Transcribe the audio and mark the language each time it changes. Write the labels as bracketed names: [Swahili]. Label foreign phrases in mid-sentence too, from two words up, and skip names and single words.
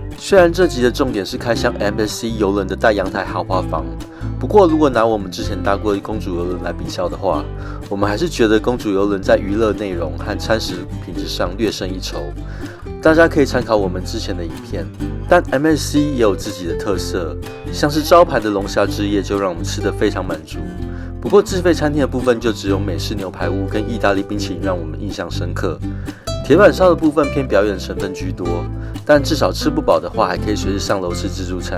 [Chinese] 雖然這集的重點是開箱 MSC 郵輪的大陽台豪華房，不過如果拿我們之前搭過的公主郵輪來比較的話，我們還是覺得公主郵輪在娛樂內容和餐食品質上略勝一籌。大家可以參考我們之前的影片，但 MSC 也有自己的特色，像是招牌的龍蝦之夜就讓我們吃得非常滿足。不過自費餐廳的部分就只有美式牛排屋跟意大利冰淇淋讓我們印象深刻。鐵板燒的部分偏表演成分居多，但至少吃不飽的話，還可以隨時上樓吃自助餐。